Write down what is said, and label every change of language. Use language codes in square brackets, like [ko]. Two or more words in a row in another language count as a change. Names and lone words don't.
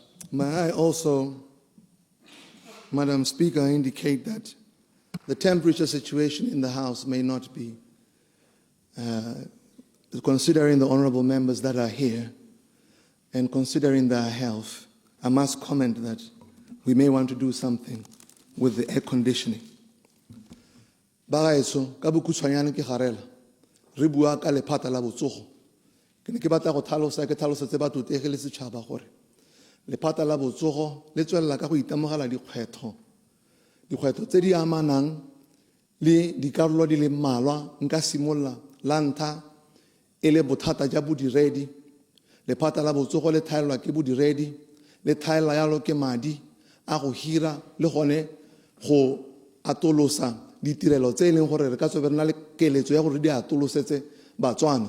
[en] May I also, Madam Speaker, indicate that the temperature situation in the House may not be, considering the honourable members that are here and considering their health, I must comment that we may want to do something with the air conditioning. [tn] Bagaetso ka bokutshwanyane ke garela re bua ka lephata la botsogo ke ne ke batla go tlhalosetse batho tege le setšhaba gore lephata la botsogo le tswelela ka go itemogela dikgwetlho tse di amanang le dikarolo di le mmalwa nka simolola la ntlha e le bothata ja bodiredi lephata la botsogo le thaelwa ke bodiredi le thaela yalo ke madi a go hira le gone go atolosa ditirelo tse e leng gore re ka tswe re na le keletso ya gore di atolosetse Batswana.